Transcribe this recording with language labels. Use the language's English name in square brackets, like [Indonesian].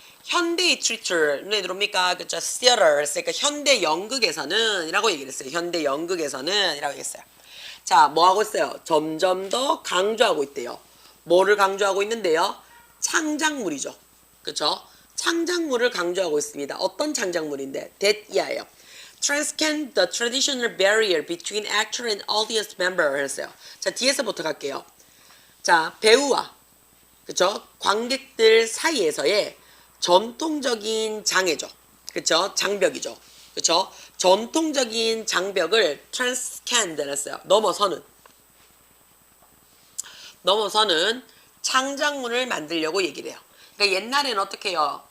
[Korean] 현대의 트리터 눈에 들어옵니까? 그쵸? theater 그러니까 현대 연극에서는 이라고 얘기를 했어요. 현대 연극에서는 이라고 얘기했어요. 자, 뭐 하고 있어요? 점점 더 강조하고 있대요. 뭐를 강조하고 있는데요? 창작물이죠. 그쵸? 창작물을 강조하고 있습니다. 어떤 창작물인데? that이에요. [English] Transcend the traditional barrier between actor and audience member 했어요. [Korean] 자, 뒤에서부터 갈게요. 자, 배우와 그쵸? 관객들 사이에서의 전통적인 장애죠. 그쵸? 장벽이죠. 그쵸? 전통적인 장벽을 transcend 했어요. 넘어서는 창작물을 만들려고 얘기를 해요. 그러니까 옛날에는 어떻게 해요?